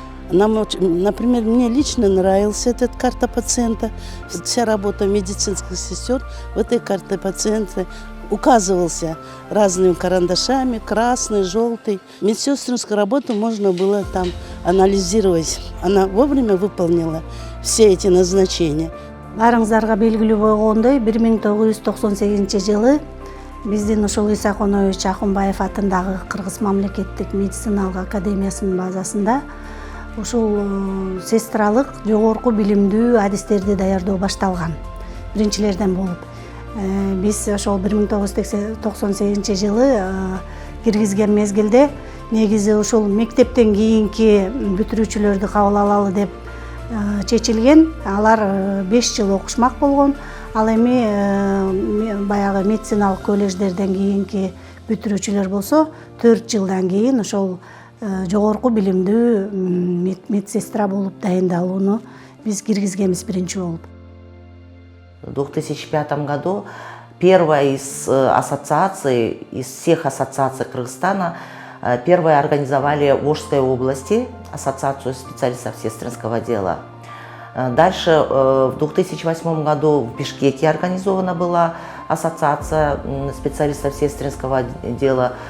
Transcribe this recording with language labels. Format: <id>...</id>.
<ru>Например, мне лично нравился эта карта пациента. Вся работа медицинских сестер в этой карте пациента указывался разными карандашами, красный, желтый. Медсестринскую работу можно было там анализировать. Она вовремя выполнила все эти назначения.</ru> <ky>Барыңыздарга белгилүү болгондой 1998 жылы биздин ушул Иса Конович Акунбаев атындагы Кыргыз мамлекеттик медициналык академиясынын базасында ушул сестралык жогорку билимдүү адистерди даярдоо башталган. Биринчилерден болуп. Биз ошол 1998 жылы киргизген мезгилде негизи ушул мектептен кийинки бүтүрүүчүлөрдү кабыл алалы деп чечилген. Алар 5 жыл окушмак болгон. Ал эми баягы медициналык колледждерден кийинки бүтүрүүчүлөр болсо 4 жылдан кийин ошол жогорку билимдүү медсестра болуп дайындалууну биз киргизгенбиз биринчи болуп.</ky> <ru>В 2005 году первая из ассоциаций, из всех ассоциаций Кыргызстана, первая организовали в Волжской области ассоциацию специалистов сестринского дела. Дальше в 2008 году в Бишкеке организована была ассоциация специалистов сестринского дела.</ru>